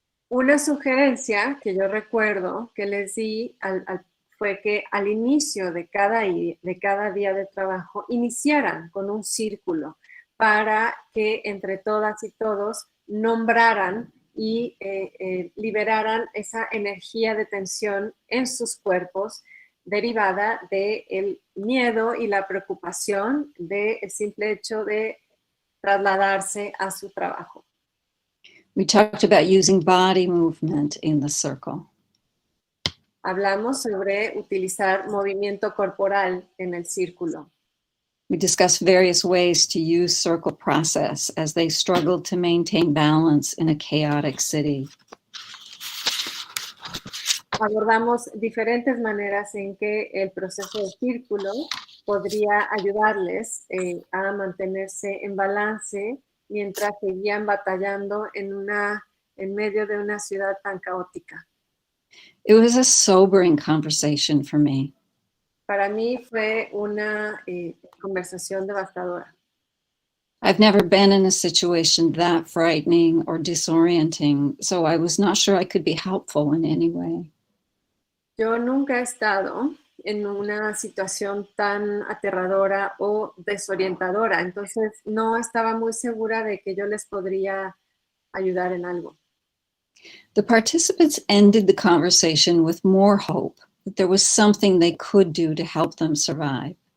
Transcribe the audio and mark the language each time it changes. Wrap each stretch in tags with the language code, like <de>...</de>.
<es>Una sugerencia que yo recuerdo que les di fue que al inicio de cada día de trabajo iniciaran con un círculo para que entre todas y todos nombraran y liberaran esa energía de tensión en sus cuerpos derivada del miedo y la preocupación del simple hecho de trasladarse a su trabajo.</es> <en>We talked about using body movement in the circle.</en> <es>Hablamos sobre utilizar movimiento corporal en el círculo.</es> <en>We discussed various ways to use circle process as they struggled to maintain balance in a chaotic city.</en> <es>Abordamos diferentes maneras en que el proceso de círculo podría ayudarles a mantenerse en balance mientras seguían batallando en medio de una ciudad tan caótica.</es> <en>It was a sobering conversation for me.</en> <es>Para mí fue una conversación devastadora.</es> <en>I've never been in a situation that frightening or disorienting, so I was not sure I could be helpful in any way.</en> <es>Yo nunca he estado en una situación tan aterradora o desorientadora, entonces no estaba muy segura de que yo les podría ayudar en algo.</es> <en>The participants ended the conversation with more hope that there was something they could do to help them survive.</en>